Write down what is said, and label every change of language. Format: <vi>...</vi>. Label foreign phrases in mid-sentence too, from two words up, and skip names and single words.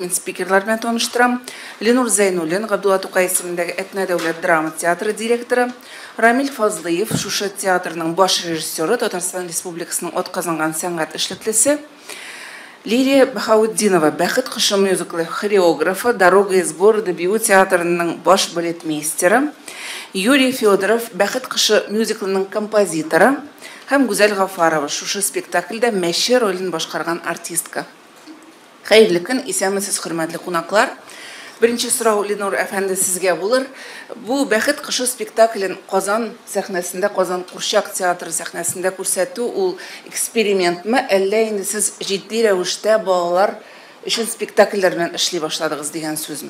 <tt>Мин спикерлар белән таныштырам. Ленур Зайнуллин, Габдулла Тукай исемендәге Әтнә дәүләт драма театры директоры, Рамил Фазлыев, шушы театрның баш режиссеры, Татарстан Республикасының атказанган сәнгать эшлеклесе, Лилия Бахаутдинова, бәхет кошы мюзиклы хореографы,</tt> <ru>Дорога из города</ru> <tt>Бию театрының баш балетмейстеры, Юрий Федоров, бәхет кошы мюзиклының композиторы, һәм Гүзәл Гафарова, шушы спектакльдә мәче ролен башкарган артистка. Хәерле көн, исәнмесез хөрмәтле кунаклар. Беренче сорау Ленур әфәнде сезгә булыр. Бу бәхет кошы спектаклен Казан сәхнәсендә, Казан Курчак театры сәхнәсендә күрсәтү ул экспериментме, әллә инде сез җитди рәвештә балалар өчен спектакльләр белән эшли башладыгыз дигән сүзме?</tt>